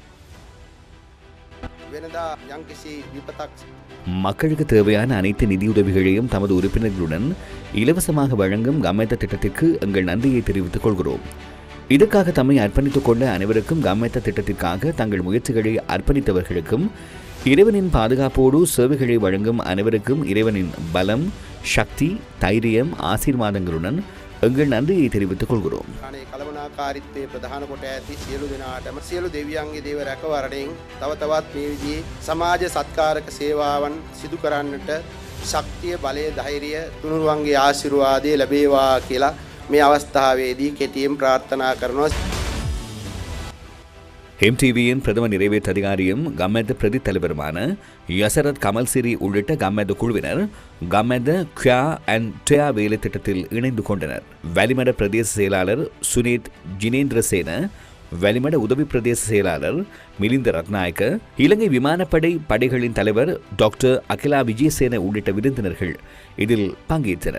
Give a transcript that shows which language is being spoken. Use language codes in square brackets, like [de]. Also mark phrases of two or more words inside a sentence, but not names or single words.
[ta] மக்களுக்கு தேவையான அனைத்து நிதியுதவிகளையும் தமது உறுப்பினர்களுடன் இலவசமாக வழங்கும் கமெத திட்டத்திற்கு எங்கள் நன்றியை தெரிவித்துக் கொள்கிறோம். இதற்காக தம்மை அர்ப்பணித்துக் கொண்ட அனைவருக்கும், கமெத திட்டத்திற்காக தங்கள் முயற்சிகளை அர்ப்பணித்தவர்களுக்கும், இறைவனின் பாதுகாப்போடு சேவைகளை வழங்கும் அனைவருக்கும் இறைவனின் பலம், சக்தி, தைரியம், ஆசீர்வாதங்களுடன் எங்கள் நன்றியை தெரிவித்துக் கொள்கிறோம். [si] කාරිත්වයේ ප්‍රධාන කොට ඇති සියලු දෙනාටම සියලු දෙවියන්ගේ දේව රැකවරණයෙන් තව තවත් මේ විදිහේ සමාජ සත්කාරක සේවාවන් සිදු කරන්නට ශක්තිය, බලය, ධෛර්යය තුනුරුවන්ගේ ආශිර්වාදය ලැබේවා කියලා මේ අවස්ථාවේදී කෙටියෙන් ප්‍රාර්ථනා කරනවා. [ta] எம்டிவியின் பிரதம நிறைவேற்று அதிகாரியும் கமெத பிரதி தலைவருமான யசரத் கமல்சிரி உள்ளிட்ட கமெத குழுவினர் கமெத கியா அண்ட் டயா வேலை திட்டத்தில் இணைந்து கொண்டனர். வலிமட பிரதேச செயலாளர் சுனீத் ஜினேந்திரசேன, வலிமட உதவி பிரதேச செயலாளர் மிலிந்த ரத்நாயக்க, இலங்கை விமானப்படை படைகளின் தலைவர் டாக்டர் அகிலா விஜயசேன உள்ளிட்ட விருந்தினர்கள் இதில் பங்கேற்றனர்.